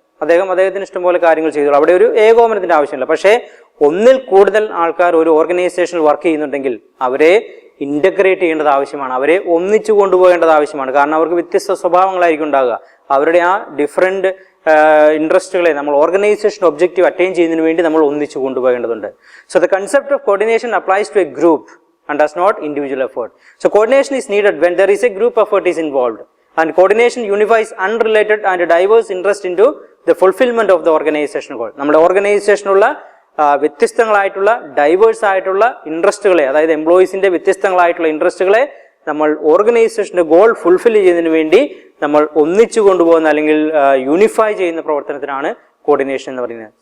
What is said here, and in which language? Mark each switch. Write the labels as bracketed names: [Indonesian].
[Malayalam] അദ്ദേഹത്തിന് ഇഷ്ടംപോലെ കാര്യങ്ങൾ ചെയ്തോളൂ, അവിടെ ഒരു ഏകോപനത്തിന്റെ ആവശ്യമില്ല. പക്ഷേ ഒന്നിൽ കൂടുതൽ ആൾക്കാർ ഒരു ഓർഗനൈസേഷനിൽ വർക്ക് ചെയ്യുന്നുണ്ടെങ്കിൽ അവരെ ഇന്റഗ്രേറ്റ് ചെയ്യേണ്ടത് ആവശ്യമാണ്, അവരെ ഒന്നിച്ചു കൊണ്ടുപോകേണ്ടത് ആവശ്യമാണ്. കാരണം അവർക്ക് വ്യത്യസ്ത സ്വഭാവങ്ങളായിരിക്കും ഉണ്ടാകുക. അവരുടെ ആ ഡിഫറെൻറ്റ് ഇൻട്രസ്റ്റുകളെ നമ്മൾ ഓർഗനൈസേഷൻ ഒബ്ജക്റ്റീവ് അറ്റൈൻ ചെയ്യുന്നതിന് വേണ്ടി നമ്മൾ ഒന്നിച്ചു കൊണ്ടുപോകേണ്ടതുണ്ട്. [English] So the concept of coordination applies to a group and does not individual effort. So coordination is needed when there is a group effort is involved, and coordination unifies unrelated and diverse interest into the fulfillment of the organization goal. [Malayalam] നമ്മുടെ ഓർഗനൈസേഷനുള്ള വ്യത്യസ്തങ്ങളായിട്ടുള്ള diverse ആയിട്ടുള്ള ഇൻട്രസ്റ്റുകളെ, അതായത് എംപ്ലോയീസിന്റെ വ്യത്യസ്തങ്ങളായിട്ടുള്ള ഇൻട്രസ്റ്റുകളെ നമ്മൾ ഓർഗനൈസേഷന്റെ goal fulfil ചെയ്യുന്നതിന് വേണ്ടി നമ്മൾ ഒന്നിച്ചു കൊണ്ടുപോകുന്ന അല്ലെങ്കിൽ യൂണിഫൈ ചെയ്യുന്ന പ്രവർത്തനത്തിനാണ് കോർഡിനേഷൻ എന്ന് പറയുന്നത്.